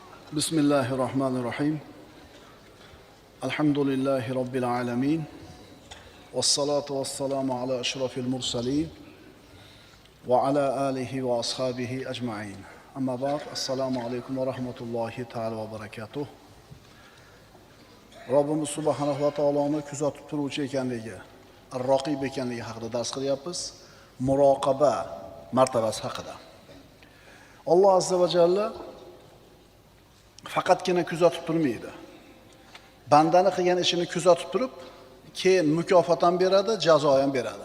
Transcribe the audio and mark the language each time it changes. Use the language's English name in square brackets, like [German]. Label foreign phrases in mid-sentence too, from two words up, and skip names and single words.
[Arabic] بسم الله الرحمن الرحيم. الحمد لله رب العالمين. والصلاة والسلام على أشرف المرسلين. وعلى آله وأصحابه أجمعين. أما بعد. السلام عليكم ورحمة الله تعالى وبركاته. [Uzbek] Rabbimiz [Arabic] سبحانه وتعالى [Uzbek] kuzatib turuvchi ekanligi, ar-raqib ekanligi haqida dars qilyapmiz. Muroqaba martabasi haqida. Alloh [Arabic] عز وجل [Uzbek] faqatgina kuzatib turmaydi. Bandani qilgan ishini kuzatib turib, keyin mukofot ham beradi, jazo ham beradi.